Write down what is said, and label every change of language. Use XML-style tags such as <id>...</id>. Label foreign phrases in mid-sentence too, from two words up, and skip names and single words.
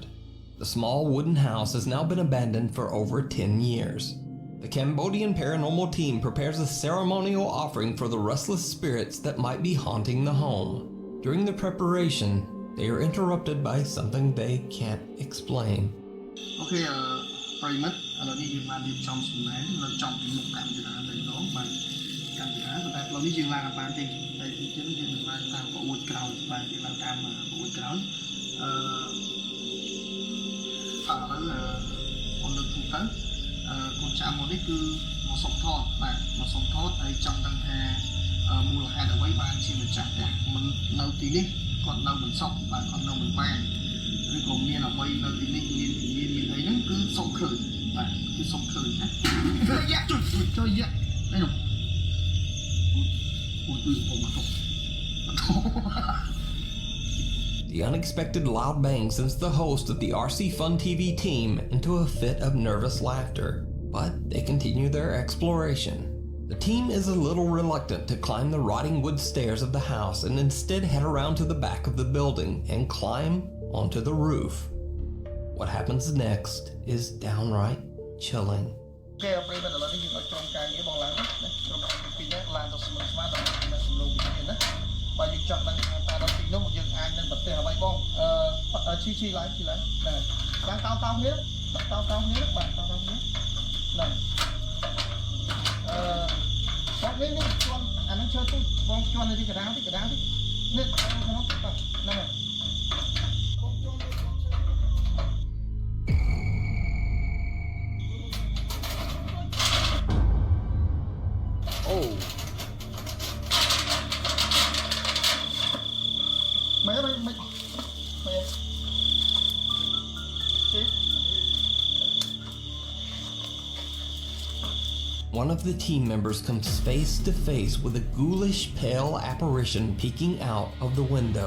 <en>The small wooden house has now been abandoned for over 10 years. The Cambodian paranormal team prepares a ceremonial offering for the restless spirits that might be haunting the home. During the preparation, they are interrupted by something they can't explain.</en> <km>Okay, ប្រិមិត្តឥឡូវនេះយើងបានរៀបចំសំណែននៅចំពីមុខកម្មវិធីតែម្ដងបាទកម្មវិធីតែឥឡូវនេះយើងឡើងបានទេតែទីទៀតយើងនឹងឡើងតាមប្រួយក្រោយបាទយើងឡើងតាមប្រួយក្រោយឥឡូវ ខ្ញុំលើកទូទៅកូនចៅមកនេះគឺមកសុំថតបាទមកសុំថតហើយចង់ដឹងថាមូលហេតុអ្វីបានជាម្ចាស់ផ្ទះមិននៅទីនេះគាត់នៅមិនសក់បាទគាត់នៅមិនបានឬក៏មានអ្វីនៅទីនេះមានអីហ្នឹងគឺសុំឃើញបាទគឺសុំឃើញណាយ៉ាជួយយ៉ានេះនោះអូគឺผมមក</km> <en>The unexpected loud bang sends the host of the RC Fun TV team into a fit of nervous laughter, but they continue their exploration. The team is a little reluctant to climb the rotting wood stairs of the house and instead head around to the back of the building and climb onto the roof. What happens next is downright chilling.</en> <km>គេប្រិយមិត្តឥឡូវនេះយើងឲ្យក្រុមការងារបងឡើងណាក្រុមការងារពីរនាក់ឡើងទៅស្មើស្មើដល់នៅសំឡូងវិទ្យាណាបើយើងចង់ដឹងថាតើដល់ទីនោះយើងអាចនឹងប្រទេសអ្វីបងឈីឡើងហ្នឹងឡើងតោគ្នាបាទតោគ្នាហ្នឹងបងនេះជន់អានឹងឈើទូបងជន់នៅទីកណ្ដាលនេះនេះហ្នឹងបាទហ្នឹងហើយ</km> <en>Oh. One of the team members comes face to face with a ghoulish, pale apparition peeking out of the window.</en>